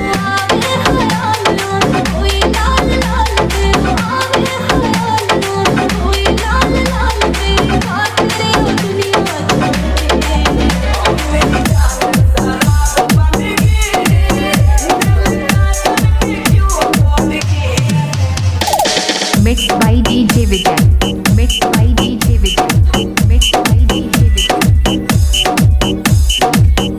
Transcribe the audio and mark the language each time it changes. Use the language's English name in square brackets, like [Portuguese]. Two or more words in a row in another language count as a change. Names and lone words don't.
[Hindi] आवे ख्याल में कोई लाल लाल तेरा, आवे ख्याल में कोई लाल लाल तेरी खातिर ये दुनिया छोड़ दे। मेरी जान शराब बनेगी, दिल का धड़के क्यों तोड़ेगी। [English] Mixed by DJ Vijay. Mixed by DJ Vijay. Mixed by DJ Vijay.